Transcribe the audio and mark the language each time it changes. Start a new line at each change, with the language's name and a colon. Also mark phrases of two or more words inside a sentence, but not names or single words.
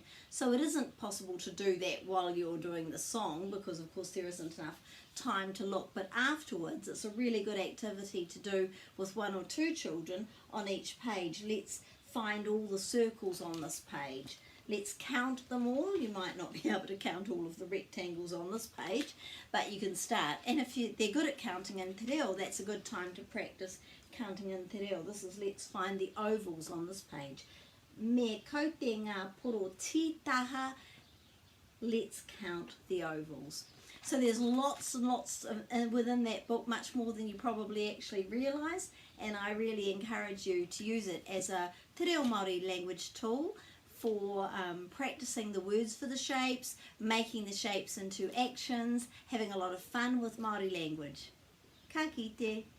English: So it isn't possible to do that while you're doing the song because of course there isn't enough time to look, but afterwards it's a really good activity to do with one or two children on each page. Let's find all the circles on this page. Let's count them all. You might not be able to count all of the rectangles on this page, but you can start. And if they're good at counting in
Māori: te reo,
English: that's a good time to practice counting in
Māori: te reo.
English: This is let's find the ovals on this page.
Māori: Me kote ngā poro tītaha,
English: let's count the ovals. So there's lots and lots within that book, much more than you probably actually realise, and I really encourage you to use it as a
Māori: te reo Māori
English: language tool for practicing the words for the shapes, making the shapes into actions, having a lot of fun with Māori language.
Māori: Ka kite.